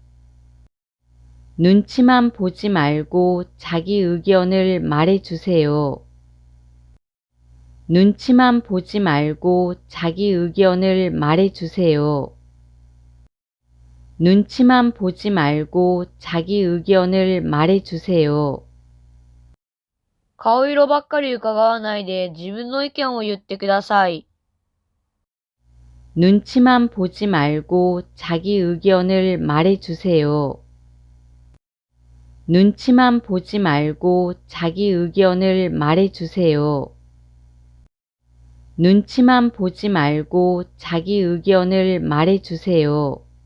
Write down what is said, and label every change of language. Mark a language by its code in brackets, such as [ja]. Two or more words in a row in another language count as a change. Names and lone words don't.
[ko] 눈치만 보지 말고 자기 의견을 말해주세요. 눈치만 보지 말고 자기 의견을 말해주세요. 눈치만 보지 말고 자기 의견을 말해주세요. [ja] 顔色ばっかり伺わないで自分の意見を言ってください。 [ko] 눈치만 보지 말고 자기 의견을 말해주세요. 눈치만 보지 말고 자기 의견을 말해주세요. 눈치만 보지 말고 자기 의견을 말해주세요.